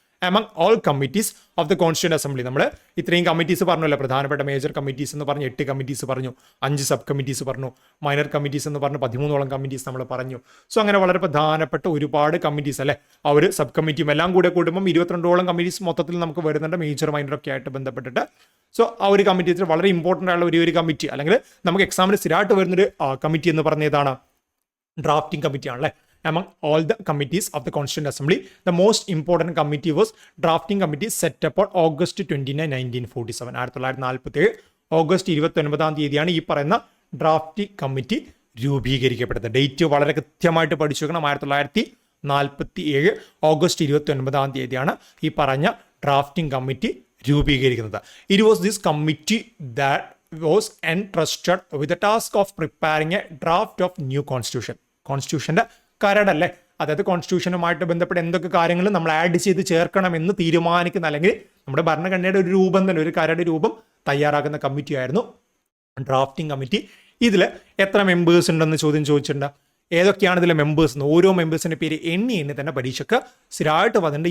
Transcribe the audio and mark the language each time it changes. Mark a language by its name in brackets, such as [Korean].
[English] among all committees of the Constituent Assembly, [Malayalam] നമ്മൾ ഇത്രയും committees പറഞ്ഞല്ലോ, പ്രധാനപ്പെട്ട മേജർ കമ്മിറ്റീസ് എന്ന് പറഞ്ഞ് 8 കമ്മിറ്റീസ് പറഞ്ഞു, 5 സബ് കമ്മിറ്റീസ് പറഞ്ഞു, മൈനർ കമ്മിറ്റീസ് എന്ന് പറഞ്ഞ് 13ഓളം കമ്മിറ്റീസ് നമ്മൾ പറഞ്ഞു. സോ അങ്ങനെ വളരെ പ്രധാനപ്പെട്ട ഒരുപാട് കമ്മിറ്റീസ് അല്ലെ, ആ ഒരു സബ് കമ്മിറ്റിയും എല്ലാം കൂടെ കൂടുമ്പോൾ 22ഓളം കമ്മിറ്റീസ് മൊത്തത്തിൽ നമുക്ക് വരുന്നുണ്ട്, മേജർ മൈനർ ഒക്കെ ആയിട്ട് ബന്ധപ്പെട്ടിട്ട്. സോ ആ ഒരു കമ്മിറ്റീസിൽ വളരെ ഇമ്പോർട്ടൻ്റ് ആയുള്ള ഒരു കമ്മിറ്റി, അല്ലെങ്കിൽ നമുക്ക് എക്സാമിന് സ്ഥിരമായിട്ട് വരുന്നൊരു കമ്മിറ്റി എന്ന് പറഞ്ഞ ഏതാണ്? ഡ്രാഫ്റ്റിംഗ് കമ്മിറ്റി ആണല്ലേ. [English] Among all the committees of the Constituent Assembly, the most important committee was Drafting Committee set up on August 29, 1947. [Malayalam] 1947 August 29 തീയതിയാണ് ഈ പറയുന്ന ഡ്രാഫ്റ്റിംഗ് കമ്മിറ്റി രൂപീകരിക്കപ്പെട്ടത്. ഡേറ്റ് വളരെ കൃത്യമായിട്ട് പഠിച്ചു വെക്കണം. 1947 ഓഗസ്റ്റ് 29 തീയതിയാണ് ഈ പറഞ്ഞ ഡ്രാഫ്റ്റിംഗ് കമ്മിറ്റി രൂപീകരിക്കുന്നത്. [English] It was this committee that was entrusted with the task of preparing a draft of new constitution. [Malayalam] കോൺസ്റ്റിറ്റ്യൂഷന്റെ കരടല്ലേ, അതായത് കോൺസ്റ്റിറ്റ്യൂഷനുമായിട്ട് ബന്ധപ്പെട്ട് എന്തൊക്കെ കാര്യങ്ങൾ നമ്മൾ ആഡ് ചെയ്ത് ചേർക്കണമെന്ന് തീരുമാനിക്കുന്ന, അല്ലെങ്കിൽ നമ്മുടെ ഭരണഘടനയുടെ ഒരു രൂപം തന്നെ, ഒരു കരട് രൂപം തയ്യാറാക്കുന്ന കമ്മിറ്റി ആയിരുന്നു ഡ്രാഫ്റ്റിംഗ് കമ്മിറ്റി. ഇതിൽ എത്ര മെമ്പേഴ്സ് ഉണ്ടെന്ന് ചോദിച്ചിട്ടുണ്ട്. ഏതൊക്കെയാണ് ഇതിലെ മെമ്പേഴ്സ് എന്ന്, ഓരോ മെമ്പേഴ്സിന്റെ പേര് എണ്ണി തന്നെ പരീക്ഷയ്ക്ക് സ്ഥിരമായിട്ട് വന്നിട്ടുണ്ട്.